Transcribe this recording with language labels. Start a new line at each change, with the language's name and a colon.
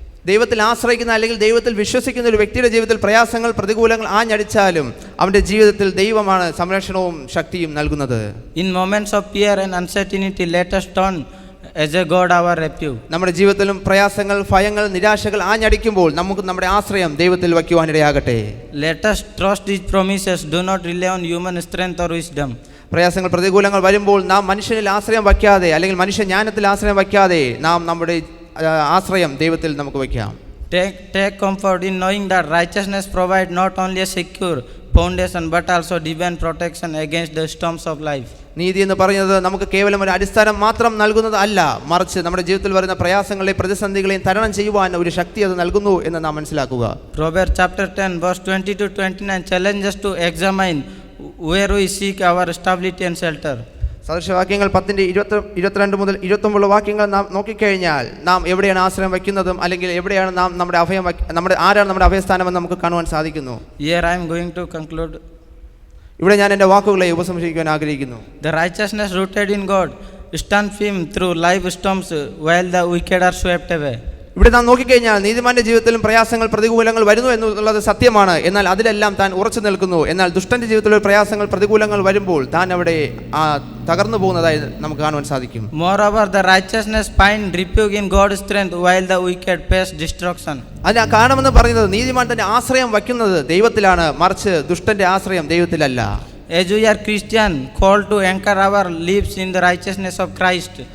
Malayalam: ദൈവത്തിൽ ആശ്രയിക്കുന്ന അല്ലെങ്കിൽ ദൈവത്തിൽ വിശ്വസിക്കുന്ന ഒരു വ്യക്തിയുടെ ജീവിതത്തിൽ പ്രയാസങ്ങൾ പ്രതികൂലങ്ങൾ ആഞ്ഞടിച്ചാലും അവന്റെ ജീവിതത്തിൽ ദൈവമാണ് സംരക്ഷണവും ശക്തിയും നൽകുന്നത്.
English: In moments of fear and uncertainty, let us turn as a God our refuge.
Malayalam: നമ്മുടെ ജീവിതത്തിലും പ്രയാസങ്ങൾ, ഭയങ്ങൾ, നിരാശകൾ ആഞ്ഞടിക്കുമ്പോൾ നമുക്ക് നമ്മുടെ ആശ്രയം ദൈവത്തിൽ വയ്ക്കുവാനിടയാകട്ടെ.
English: Let us trust His promises, do not rely on human strength or wisdom.
Malayalam: പ്രയാസങ്ങൾ, പ്രതികൂലങ്ങൾ വരുമ്പോൾ നാം മനുഷ്യനിൽ ആശ്രയം വയ്ക്കാതെ അല്ലെങ്കിൽ മനുഷ്യ ജ്ഞാനത്തിൽ ആശ്രയം വയ്ക്കാതെ നാം നമ്മുടെ ആശ്രയം ദൈവത്തിൽ നമുക്ക് വയ്ക്കാം.
English: Take comfort in knowing that righteousness provides not only a secure foundation but also divine protection against the storms of life.
Malayalam: നീതി എന്ന് പറയുന്നത് നമുക്ക് കേവലം ഒരു അടിസ്ഥാനം മാത്രം നൽകുന്നത് അല്ല, മറിച്ച് നമ്മുടെ ജീവിതത്തിൽ വരുന്ന പ്രയാസങ്ങളെയും പ്രതിസന്ധികളെയും തരണം ചെയ്യുവാൻ ഒരു ശക്തി അത് നൽകുന്നു എന്ന് നാം മനസ്സിലാക്കുക.
English: Proverbs chapter 10 verse 20 to 29 challenges to examine where we seek our stability and shelter.
Malayalam: സദൃശവാക്യങ്ങൾ 10:22 മുതൽ 29 വാക്യങ്ങൾ നാം നോക്കിക്കഴിഞ്ഞാൽ നാം എവിടെയാണ് ആശ്രയം വയ്ക്കുന്നതും അല്ലെങ്കിൽ എവിടെയാണ് നാം നമ്മുടെ ആരാണ് നമ്മുടെ അഭയസ്ഥാനമെന്ന് നമുക്ക് കാണുവാൻ സാധിക്കുന്നു.
English: Here I am going to conclude.
Malayalam: ഇവിടെ ഞാൻ എൻ്റെ വാക്കുകളെ ഉപസംഹരിക്കുവാൻ ആഗ്രഹിക്കുന്നു.
English: The righteousness rooted in God stand firm through life storms while the wicked are swept away.
Malayalam: ഇവിടെ നാം നോക്കിക്കഴിഞ്ഞാൽ നീതിമാന്റെ ജീവിതത്തിലും പ്രയാസങ്ങൾ, പ്രതികൂലങ്ങൾ വരുന്നു എന്നുള്ളത് സത്യമാണ്. എന്നാൽ അതിലെല്ലാം താൻ ഉറച്ചു നിൽക്കുന്നു. എന്നാൽ ദുഷ്ടന്റെ ജീവിതത്തിൽ പ്രയാസങ്ങൾ, പ്രതികൂലങ്ങൾ വരുമ്പോൾ താൻ അവിടെ തകർന്നു പോകുന്നതായി നമുക്ക് കാണുവാൻ സാധിക്കും.
English: Moreover, the righteousness find refuge in God's strength while the wicked face destruction.
Malayalam: അതിന് കാണുമെന്ന് പറയുന്നത് നീതിമാൻ തന്റെ ആശ്രയം വയ്ക്കുന്നത് ദൈവത്തിലാണ്, മറിച്ച് ദുഷ്ടന്റെ ആശ്രയം ദൈവത്തിലല്ല.
English: As we are Christian, called to anchor our lives in the righteousness of Christ.